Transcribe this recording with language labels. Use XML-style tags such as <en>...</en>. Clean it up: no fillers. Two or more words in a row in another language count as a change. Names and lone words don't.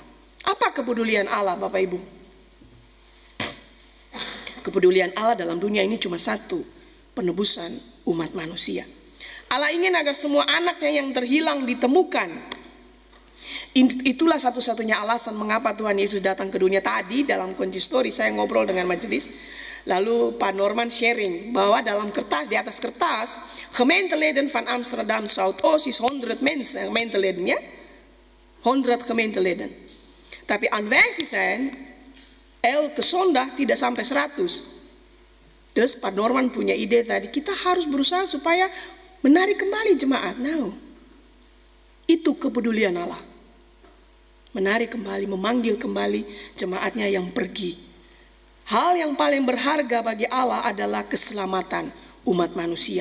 <id>Apa kepedulian Allah, Bapak Ibu? Kepedulian Allah dalam dunia ini cuma satu, penebusan umat manusia. Allah ingin agar semua anaknya yang terhilang ditemukan. Itulah satu-satunya alasan mengapa Tuhan Yesus datang ke dunia. Tadi dalam konsistori saya ngobrol dengan majelis, lalu Pak Norman sharing bahwa dalam kertas, di atas kertas,</id> <nl>Gemeenteleden van Amsterdam Zuidoost is 100 mensen, gemeenteledennya 100 gemeenteleden. Tapi aanwezig zijn elke zondag</nl> <id>tidak sampai 100. Dus Pak Norman punya ide tadi, kita harus berusaha supaya menarik kembali jemaat. Nah, itu kepedulian Allah. Menarik kembali, memanggil kembali jemaatnya yang pergi. Hal yang paling berharga bagi Allah adalah keselamatan umat manusia.</id>